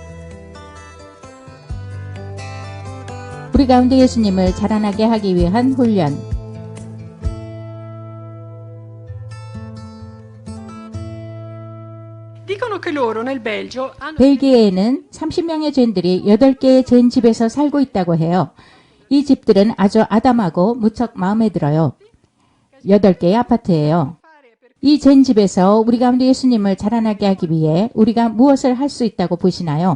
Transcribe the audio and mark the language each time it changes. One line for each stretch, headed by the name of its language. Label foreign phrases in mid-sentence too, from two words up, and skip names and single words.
Korean: 우리 가운데 예수님을 자라나게 하기 위한 훈련.
Italian: Dicono che loro nel Belgio hanno
Korean: 벨기에에는 30명의 젠들이 8개의 젠 집에서 살고 있다고 해요. 이 집들은 아주 아담하고 무척 마음에 들어요. 8개의 아파트예요. 이 젠 집에서 우리 가운데 예수님을 자라나게 하기 위해 우리가 무엇을 할 수 있다고 보시나요?